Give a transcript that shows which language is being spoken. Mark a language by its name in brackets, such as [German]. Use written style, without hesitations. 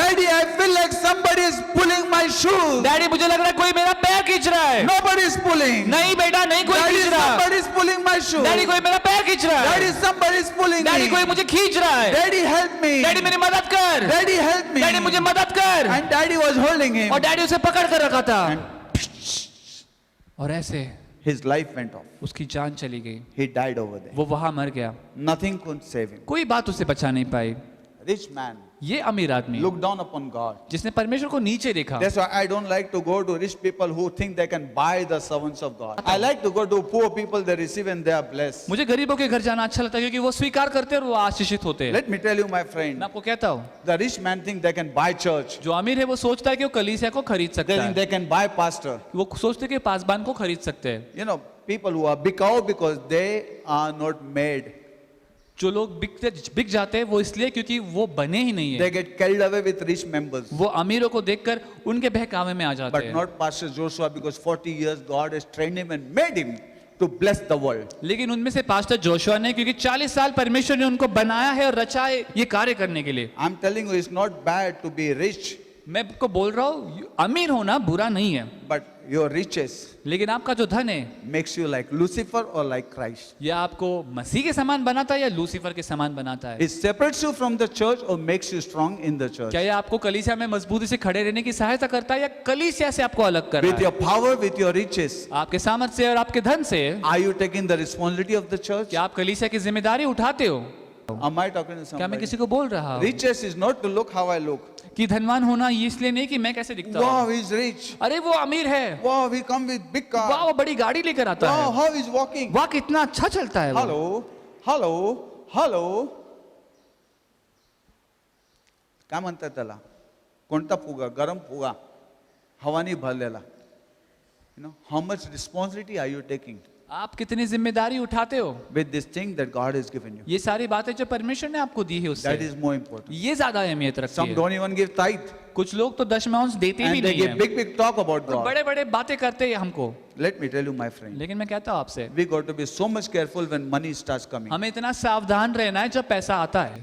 [English] Daddy, I feel like somebody is pulling my shoes. [Hindi] Daddy मुझे लग रहा है कोई मेरा पैर खींच रहा है, [English] Nobody is pulling. [Hindi] नहीं बेटा नहीं कोई [English] Daddy, [Hindi] खींच रहा, [English] somebody is pulling my shoes. [Hindi] Daddy कोई मेरा पैर खींच रहा है, [English] Daddy, somebody is pulling [Hindi] daddy कोई [English] me. [Hindi] मुझे खींच रहा है, [English] Daddy, help me. [Hindi] डैडी मेरी मदद कर, [English] Daddy, help me. [Hindi] डैडी मुझे मदद कर, [English] And Daddy was holding him. [Hindi] और डैडी उसे पकड़ कर रखा था, [English] And [Hindi] और ऐसे [English] his life went off. [Hindi] उसकी जान चली गई, [English] He died over there. [Hindi] वो वहां मर गया, [English] Nothing could save him. [Hindi] कोई बात उसे बचा नहीं पाई। [English] Rich man [Hindi] ये अमीर आदमी [English] looked down upon God. [Hindi] जिसने परमेश्वर को नीचे देखा, [English] That's why I don't like to go to rich people who think they can buy the servants of God. I like to go to poor people, they receive and they are blessed. [Hindi] मुझे गरीबों के घर जाना अच्छा लगता है क्योंकि वो स्वीकार करते हैं और वो आशीषित होते हैं। [English] Let me tell you, my [Hindi] मैं [English] friend, [Hindi] आपको कहता हूँ, [English] the rich man think they can buy church. [Hindi] जो अमीर है वो सोचता है कि वो कलीसिया को खरीद [English] They [Hindi] सकता [English] think [Hindi] है, [English] they can buy pastor. [Hindi] वो सोचते हैं कि पासबान को खरीद सकते हैं। [English] You know, people who are big out because they are not made. [Hindi] जो लोग बिक जाते हैं वो इसलिए क्योंकि वो बने ही नहीं [English] They [Hindi] है, [English] get carried away with rich members. [Hindi] वो अमीरों को देखकर उनके बहकावे में आ जाते [English] But [Hindi] हैं। [English] not Pastor Joshua because 40 years God has trained him and made him to bless the world. [Hindi] लेकिन उनमें से पास्टर जोशुआ ने, क्योंकि 40 साल परमेश्वर ने उनको बनाया है और रचा है ये कार्य करने के लिए। [English] I'm telling you, it's not bad to be rich, [Hindi] मैं आपको बोल रहा हूँ अमीर होना बुरा नहीं है, [English] but your riches [Hindi] लेकिन आपका जो धन है [English] makes you like Lucifer or like Christ. [Hindi] ये आपको मसीह के समान बनाता है या लूसीफर के समान बनाता है? [English] It separates you from the church or makes you strong in the church. [Hindi] क्या ये आपको कलीसिया में मजबूती से खड़े रहने की सहायता करता है या कलीसिया से आपको अलग कर [English] With [Hindi] रहा [English] your [Hindi] है? [English] power, with your riches, [Hindi] आपके सामर्थ्य से और आपके धन से [English] are you taking the responsibility of the church? [Hindi] क्या आप कलीसिया की जिम्मेदारी उठाते हो? [English] Am I talking to [Hindi] क्या मैं [English] somebody? [Hindi] किसी को बोल रहा हूँ [English] Riches is not to look how I look. [Hindi] कि धनवान होना ये इसलिए नहीं कि मैं कैसे दिखता हूँ, [English] Wow, he's rich. [Hindi] अरे वो अमीर है, [English] Wow, he come with big [Hindi] वाह [English] car. [Hindi] वो बड़ी गाड़ी लेकर आता [English] Wow, [Hindi] है, [English] how he's walking. [Hindi] वाह कितना अच्छा चलता है वो। [English] Hello, hello, hello. [Marathi] काय म्हणतात त्याला? कोणता फुगा? गरम फुगा, हवानी भरलेला. [English] You know, how much responsibility are you taking [Hindi] आप कितनी जिम्मेदारी उठाते हो [English] with this thing that God has given you? [Hindi] ये सारी बातें जो परमेश्वर ने आपको दी है [English] That [Hindi] उससे, [English] is more important. [Hindi] ये ज्यादा अहमियत रखती [English] Some [Hindi] है। [English] don't even give tithe [Hindi] कुछ लोग तो दशमांश देते भी [English] and they [Hindi] नहीं [English] give [Hindi] है, [English] big talk about God. [Hindi] बड़े बड़े बातें करते हैं हमको। [English] Let me tell you, my friend, [Hindi] लेकिन मैं कहता हूँ आपसे, [English] we got to be so much careful when money starts coming. [Hindi] हमें इतना सावधान रहना है जब पैसा आता है।